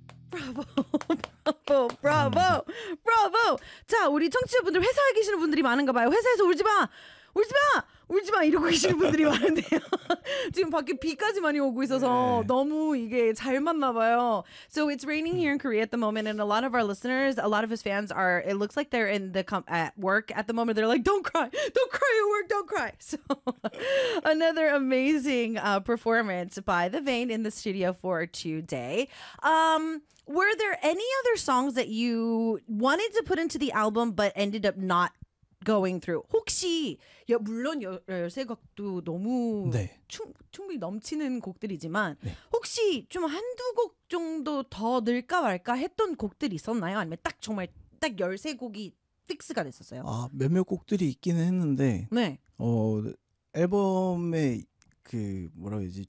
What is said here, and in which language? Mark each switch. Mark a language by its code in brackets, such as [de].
[ko] 브라보, 브라보, 브라보, 브라보. 자, 우리 청취자분들 회사에 계시는 분들이 많은가 봐요. 회사에서 울지 마, 울지 마, 울지 마 이러고 계시는 분들이 많은데요. 지금 밖에 비까지 많이 오고 있어서 네. 너무 이게 잘 맞나 봐요. [en] So it's raining here in Korea at the moment, and a lot of our listeners, a lot of his fans are, it looks like they're in the at work at the moment. They're like, don't cry, don't cry at work, don't cry. So another amazing performance by The Vain in the studio for today. Were there any other songs that you wanted to put into the album but ended up not going through? [ko] 혹시 여, 물론 여세곡도 너무 네. 충분히 넘치는 곡들이지만 네. 혹시 좀 한두 곡 정도 더 넣을까 말까 했던 곡들이 있었나요? 아니면 딱 정말 딱 13곡이 픽스가 됐었어요? 아, 몇몇 곡들이 있기는 했는데 네. 앨범의 그 뭐라 그러지?